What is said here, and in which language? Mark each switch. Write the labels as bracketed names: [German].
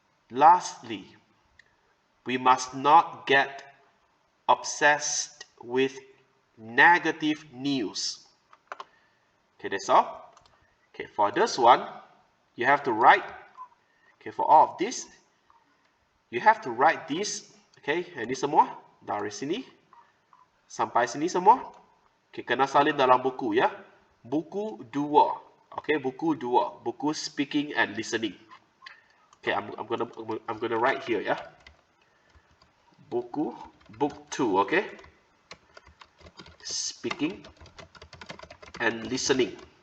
[English] Lastly, we must not get obsessed with negative news. Okay, that's all. Okay, for this one, you have to write. Okay, for all of this, you have to write this. [Malay] Okay, ini semua dari sini sampai sini semua. Okay, kena salin dalam buku ya. Buku 2. Okay, buku 2. [English] Buku speaking and listening. Okay, I'm gonna write here ya. Book 2, okay? Speaking and listening.